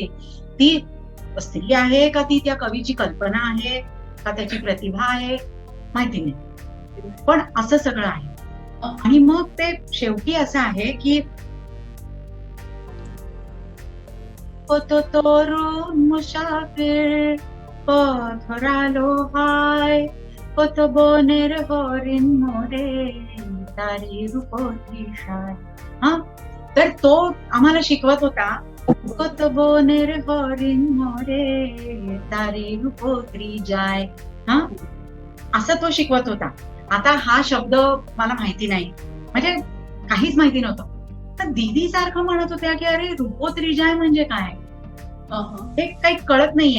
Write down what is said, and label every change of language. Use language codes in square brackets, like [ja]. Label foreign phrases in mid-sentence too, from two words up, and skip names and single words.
[mr] ती स्त्री आहे का ती त्या कवीची कल्पना आहे का त्याची प्रतिभा आहे माहिती नाही, पण असं सगळं आहे. आणि मग ते शेवटी असं आहे की तो तरुण मुसाफिर पथरालो हाय, [bn] কত বনের হরিণ মোরে তারি রূপতি সায়. [mr] हा तर तो आम्हाला शिकवत होता, [bn] কত বনের হরিণ মোরে তারি রূপোত্রী যায়. [mr] हा असं तो शिकवत होता. आता हा शब्द मला माहिती नाही, म्हणजे काहीच माहिती नव्हतं. तर दीदी सारखं म्हणत होत्या की अरे [bn] রূপোত্রী যায় [mr] म्हणजे काय, हे काही कळत नाहीये.